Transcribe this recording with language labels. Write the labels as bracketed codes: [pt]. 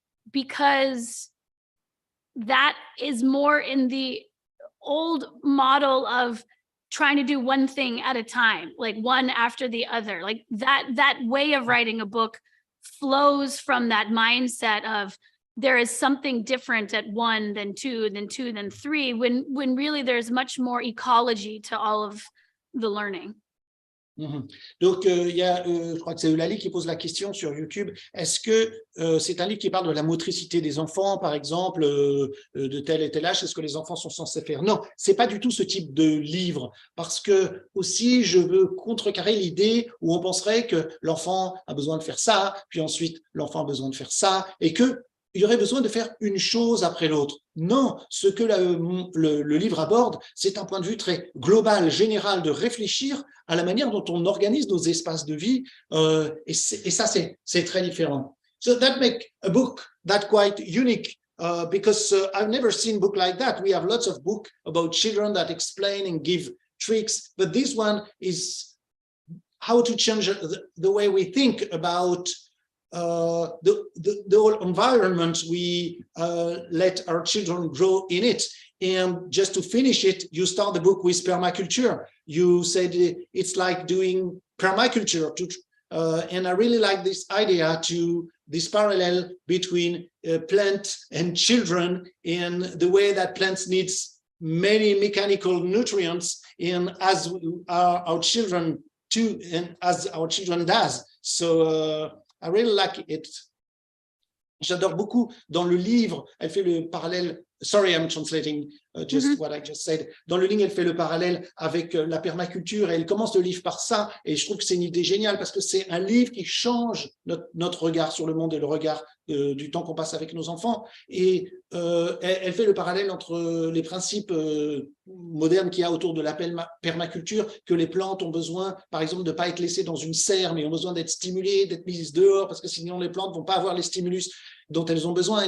[en] because that is more in the old model of trying to do one thing at a time, like one after the other. Like that way of writing a book flows from that mindset of there is something different at one, then two, then two, then three, when really there's much more ecology to all of the learning. [fr] Donc, il y a, je crois que c'est Eulalie qui pose la question sur YouTube. Est-ce que c'est un livre qui parle de la motricité des enfants, par exemple, de tel et tel âge? C'est ce que les enfants sont censés faire? Non, c'est pas du tout ce type de livre, parce que aussi, je veux contrecarrer l'idée où on penserait que l'enfant a besoin de faire ça, puis ensuite l'enfant a besoin de faire ça, et que il y aurait besoin de faire une chose après l'autre. Non, ce que le livre aborde, c'est un point de vue très global, général, de réfléchir à la manière dont on organise nos espaces de vie, et ça, c'est très différent. [en] So that makes a book that quite unique, because I've never seen a book like that. We have lots of books about children that explain and give tricks, but this one is how to change the way we think about the whole environment we let our children grow in it. And just to finish it, you start the book with permaculture. You said it's like doing permaculture, and I really like this idea, this parallel between plant and children, and the way that plants needs many mechanical nutrients, and as our children too, and as our children does. So I really like it. [fr] J'adore beaucoup. Dans le livre, elle fait le parallèle. [en] Sorry, I'm translating just what I just said. [fr] Dans le livre, elle fait le parallèle avec la permaculture, et elle commence le livre par ça. Et je trouve que c'est une idée géniale, parce que c'est un livre qui change notre regard sur le monde et le regard du temps qu'on passe avec nos enfants. Et elle fait le parallèle entre les principes modernes qu'il y a autour de la permaculture, que les plantes ont besoin, par exemple, de ne pas être laissées dans une serre, mais ont besoin d'être stimulées, d'être mises dehors, parce que sinon les plantes ne vont pas avoir les stimulus dont elles ont besoin.